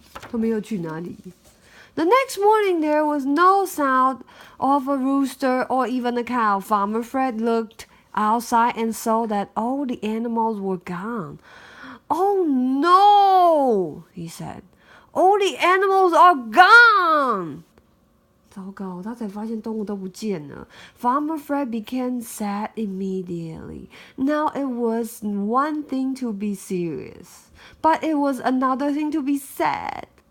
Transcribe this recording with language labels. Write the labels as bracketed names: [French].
[Chinese] 他们要去哪里？ [English] The next morning, there was no sound of a rooster or even a cow. Farmer Fred looked outside and saw that all the animals were gone. Oh no, he said. All the animals are gone. [Chinese] 糟糕，他才发现动物都不见了。 [English] Farmer Fred became sad immediately. Now it was one thing to be serious, but it was another thing to be sad.